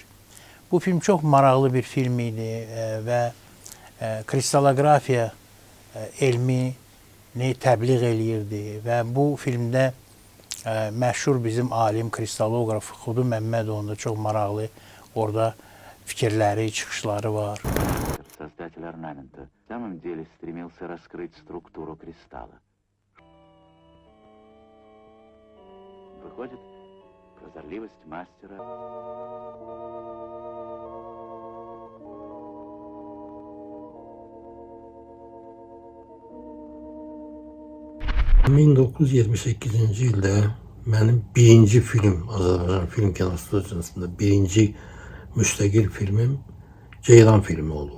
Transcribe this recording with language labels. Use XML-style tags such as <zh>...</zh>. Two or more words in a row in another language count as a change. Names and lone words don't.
<az>Bu film çox maraqlı bir film idi və kristalografiya elmini təbliğ eləyirdi və bu filmdə məşhur bizim alim kristaloqraf Xudu Məmmədovun da çox maraqlı orada fikirləri, çıxışları var.</az> <ru>Создатель орнамента в самом деле стремился раскрыть структуру кристалла. Выходит, прозорливость мастера.</ru> <az>1978-ci ildə mənim birinci film, Azərbaycan Film Kinostudiyasında birinci müstəqil filmim Ceyran filmi olub.</az>